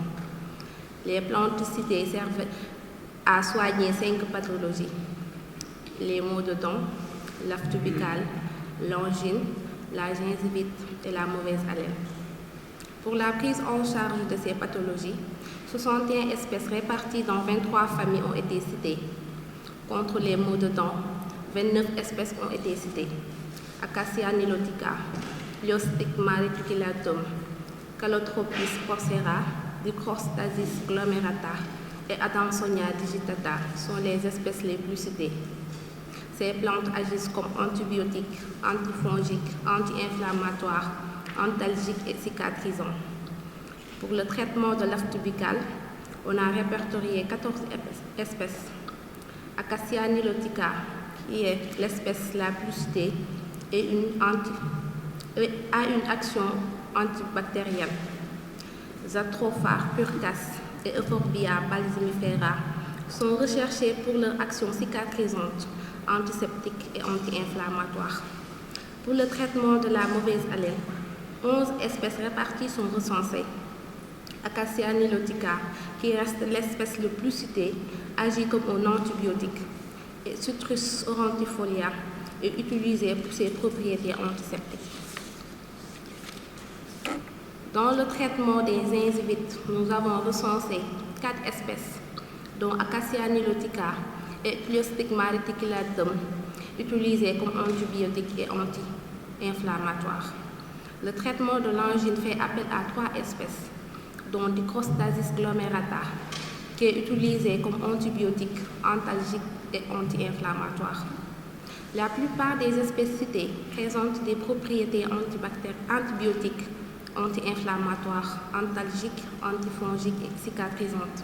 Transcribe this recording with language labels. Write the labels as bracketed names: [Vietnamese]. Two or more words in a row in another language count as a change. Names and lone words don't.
[French] Les plantes citées servent à soigner 5 pathologies: les maux de dents, l'aphte buccale, l'angine, la gingivite et la mauvaise haleine. Pour la prise en charge de ces pathologies, 61 espèces réparties dans 23 familles ont été citées. Contre les maux de dents, 29 espèces ont été citées: Acacia nilotica, Pliostigma reticulatum, Calotropis porcera, Dichrostasis glomerata et Adansonia digitata sont les espèces les plus citées. Ces plantes agissent comme antibiotiques, antifongiques, anti-inflammatoires, antalgiques et cicatrisants. Pour le traitement de l'aphte buccale, on a répertorié 14 espèces. Acacia nilotica, qui est l'espèce la plus citée, a une action antibactérienne. Zatrophare purcas et Euphorbia balsamifera sont recherchés pour leur action cicatrisante, antiseptique et anti-inflammatoire. Pour le traitement de la mauvaise haleine, 11 espèces réparties sont recensées. Acacia nilotica, qui reste l'espèce le plus citée, agit comme un antibiotique, et Citrus aurantifolia est utilisé pour ses propriétés antiseptiques. Dans le traitement des gingivites, nous avons recensé 4 espèces, dont Acacia nilotica et Pliostigma reticulatum, utilisées comme antibiotiques et anti-inflammatoires. Le traitement de l'angine fait appel à 3 espèces, dont Dichrostasis glomerata, qui est utilisé comme antibiotique, antalgique et anti-inflammatoire. La plupart des espèces citées présentent des propriétés antibiotiques, anti-inflammatoires, antalgiques, antifongiques et cicatrisantes.